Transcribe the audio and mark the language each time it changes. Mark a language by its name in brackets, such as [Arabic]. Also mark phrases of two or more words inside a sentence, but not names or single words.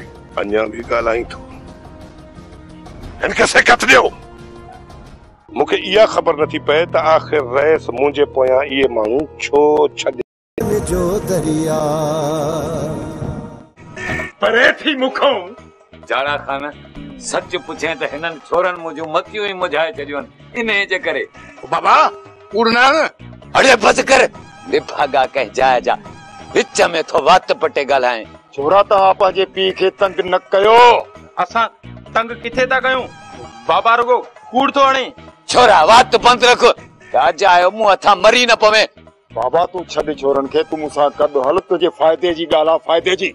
[Sindhi] अञा बि ॻाल्हाई थो हिनखे सिकत ॾियो मूंखे इहा ख़बर नथी पए त आख़िर रईस मुंहिंजे पोयां इहे माण्हू छो छॾे जो दरिया परे थी मुखों जाड़ा खान सच पुछे त हिननि छोरनि मुंहिंजूं मतियूं ई मुझाए छॾियूं इन जे करे। बाबा उड़ना अड़े बस कर विभागा कह जाए जा विच में थो वात पटे ॻाल्हाए। छोरा तव्हां पंहिंजे पीउ खे तंग न कयो। असां तंग किथे था कयूं? बाबा रुगो कूड़ थो हणे। छोरा वात बंद रख राजा आयो मुंह अथां मरी न पवे। बाबा तू छॾ छोरनि खे, तू मूंसां गॾु हल, तुंहिंजे फ़ाइदे जी ॻाल्हि आहे, फ़ाइदे जी।